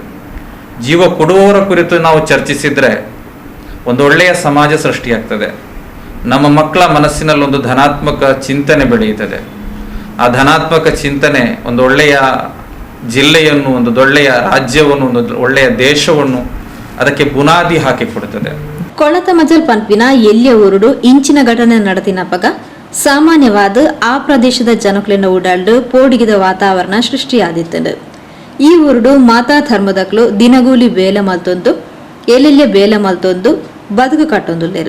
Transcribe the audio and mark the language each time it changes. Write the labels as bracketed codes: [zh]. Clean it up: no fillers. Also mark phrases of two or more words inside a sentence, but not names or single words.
[kn] ಜೀವ ಕೊಡುವವರ ಕುರಿತು ನಾವು ಚರ್ಚಿಸಿದರೆ ಒಂದು ಒಳ್ಳೆಯ ಸಮಾಜ ಸೃಷ್ಟಿಯಾಗ್ತದೆ. ನಮ್ಮ ಮಕ್ಕಳ ಮನಸ್ಸಿನಲ್ಲಿ ಒಂದು ಧನಾತ್ಮಕ ಚಿಂತನೆ ಬೆಳೆಯುತ್ತದೆ. ಆ ಧನಾತ್ಮಕ ಚಿಂತನೆ ಒಂದು ಒಳ್ಳೆಯ ಜಿಲ್ಲೆಯನ್ನು, ಒಂದು ಒಳ್ಳೆಯ ರಾಜ್ಯವನ್ನು, ಒಂದು ಒಳ್ಳೆಯ ದೇಶವನ್ನು ಅದಕ್ಕೆ ಬುನಾದಿ ಹಾಕಿಕೊಡುತ್ತದೆ. [tcy] ಕೊಳತಮಜಲ್ ಪಂಪಿನ ಎಲ್ಲಿಯ ಊರುಡು ಇಂಚಿನ ಘಟನೆ ನಡೆದಿನಪಗ ಸಾಮಾನ್ಯವಾದ ಆ ಪ್ರದೇಶದ ಜನಕಲಿನ ಉಡಾಲ್ಡು ಪೋಡಿಗಿದ ವಾತಾವರಣ ಸೃಷ್ಟಿಯಾದಿತ್ತು. ಈ ಊರುಡು ಮಾತಾ ಧರ್ಮದಕ್ಲು ದಿನಗೂಲಿ ಬೇಲೆ ಮಲ್ತೊಂದು ಎಲ್ಲೆಲ್ಲೆ ಬೇಲೆ ಮಲ್ತೊಂದು ಬದುಕು ಕಟ್ಟೊಂದುಲ್ಲೇರು.